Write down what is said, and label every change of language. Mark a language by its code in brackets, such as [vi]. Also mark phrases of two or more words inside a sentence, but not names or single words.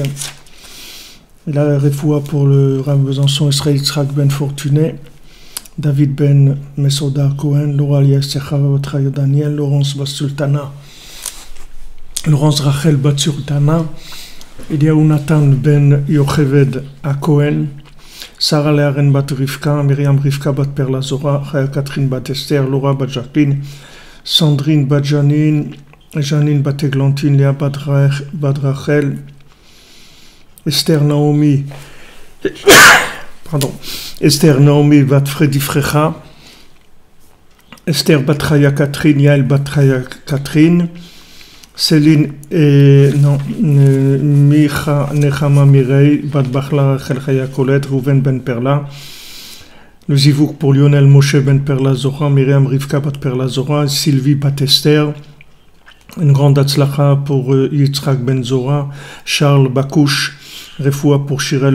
[fr] Et là, la refoua pour le Rav Besançon, Israël Yitzhak ben Fortuné, David ben Mesoda Cohen, Laura Aliasecha Batraya Daniel, Laurence Basultana, Laurence Rachel Batsultana, il y a Unatan ben Yocheved à Cohen, Sarah Learen bat Rivka, Myriam Rivka bat Perla Zora, Chaya Catherine bat Esther, Laura bat Jacqueline, Sandrine bat Janine, Janine bat Eglantine, Léa bat Rachel, Esther Naomi, pardon, Esther Naomi bat Fredi Frecha, Esther Batraya Catherine, Yael Batraya Catherine, Céline Micha Nechama Mirei, Bat Bachla Rachel Chaya Colette, Rouven Ben Perla, le Zivouk pour Lionel Moshe Ben Perla Zora, Myriam Rivka Bat Perla Zora, Sylvie Bat Esther, une grande Atzlacha pour Yitzhak Ben Zora, Charles Bakouche, Refoua pour Shirel